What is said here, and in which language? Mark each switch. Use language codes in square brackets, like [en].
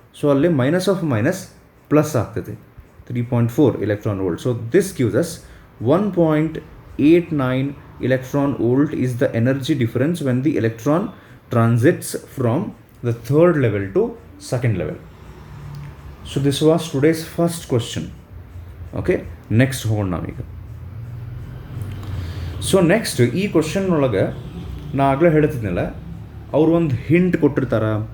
[en] so [kn] ಅಲ್ಲಿ [en] minus of minus plus [kn] ಆಗ್ತದೆ, [en] 3.4 electron volt. So this gives us 1.89 electron volt is the energy difference when the electron transits from the third level to second level. So this was today's first question. [kn] Okay, next ಹೋಗೋಣ ನಾವೀಗ. So next ಈ question ಒಳಗೆ ನಾ ಆಗಲೇ ಹೇಳ್ತಿದ್ನಲ್ಲ, ಅವ್ರು ಒಂದು hint ಕೊಟ್ಟಿರ್ತಾರೆ.